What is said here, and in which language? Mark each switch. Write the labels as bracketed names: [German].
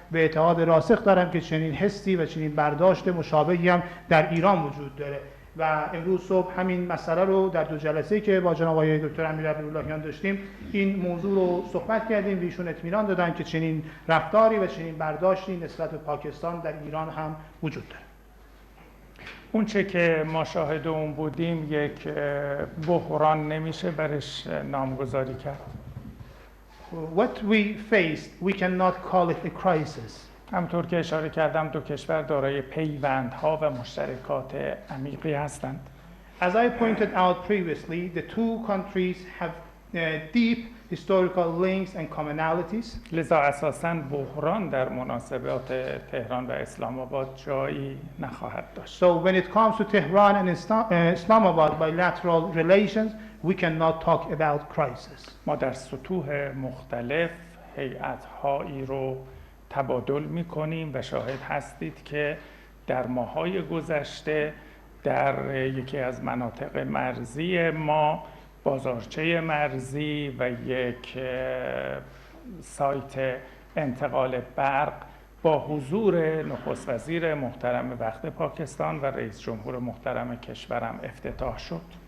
[Persian] به اعتقاد راسخ دارم که چنین حسی و چنین برداشت مشابهی هم در ایران وجود داره و امروز صبح همین مسئله رو در 2 جلسه‌ای که با جناب آقای دکتر امیر عبداللهیان داشتیم این موضوع رو صحبت کردیم و ایشون اطمینان دادن که چنین رفتاری و چنین برداشتی نسبت به پاکستان در ایران هم وجود داره. اون چه که ما شاهد اون بودیم یک بحران نمیشه برش نامگذاری کرد. [English] What we faced, we cannot call it a crisis. [Persian] همطور که اشاره کردم دو کشور دارای پیوندها و مشترکات عمیقی هستند. [English] As I pointed out previously, the 2 countries have deep historical links and commonalities. [Persian] لذا اساساً بحران در مناسبات تهران و اسلام آباد جایی نخواهد داشت. [English] So when it comes to Tehran and Islamabad bilateral relations, we cannot talk about crisis. [Persian] ما در سطوح مختلف هیئت‌هایی رو تبادل می‌کنیم و شاهد هستید که در ماه‌های گذشته در یکی از مناطق مرزی ما بازارچه مرزی و یک سایت انتقال برق با حضور نخست وزیر محترم وقت پاکستان و رئیس جمهور محترم کشورم افتتاح شد.